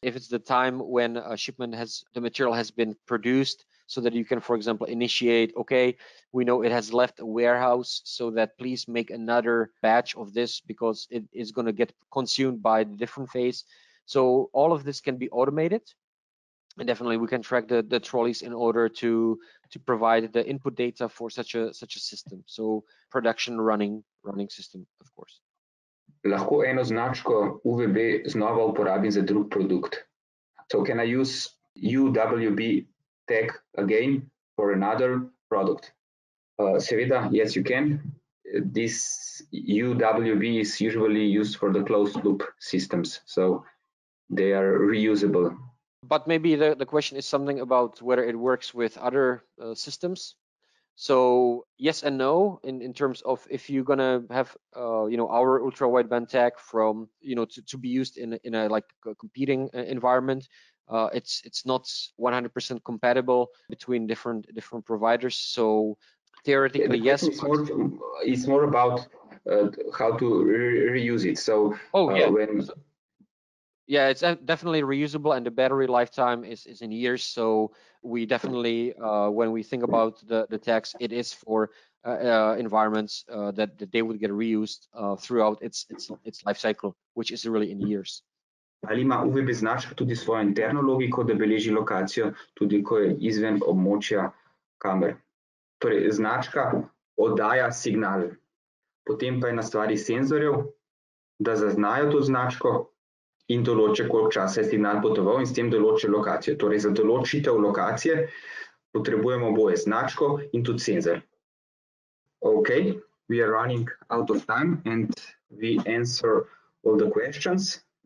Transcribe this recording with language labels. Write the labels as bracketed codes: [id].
[en] If it's the time when a shipment the material has been produced, so that you can, for example, initiate, okay, we know it has left a warehouse, so that please make another batch of this because it is going to get consumed by the different phase. So all of this can be automated. And definitely we can track the trolleys in order to provide the input data for such a system. So production running system, of course. [sl] Lahko eno značko UVB znova uporabim za drug produkt. [en] So can I use UWB tag again for another product? [sl] Seveda, [en] yes, you can. This UWB is usually used for the closed loop systems, so they are reusable. But maybe the question is something about whether it works with other systems. So yes and no, in terms of if you're gonna have our ultra wideband tag from to be used in a like a competing environment, it's not 100% compatible between different providers. So theoretically, yes. It's more about how to reuse it. So it's definitely reusable, and the battery lifetime is in years. So we definitely, when we think about the tags, it is for environments that they would get reused throughout its life cycle, which is really in years. [sl] Ali ima UVB značka tudi svojo interno logiko, da beleži lokacijo, tudi ko je izven območja kamer. Torej, značka oddaja signal, potem pa je na stvari senzorjev, da zaznajo to značko in določa, koliko časa je signal potoval, in s tem določa lokacijo. Torej, za določitev lokacije potrebujemo oboje, značko in tudi senzor. [en] Okay, we are running out of time and we answer all the questions.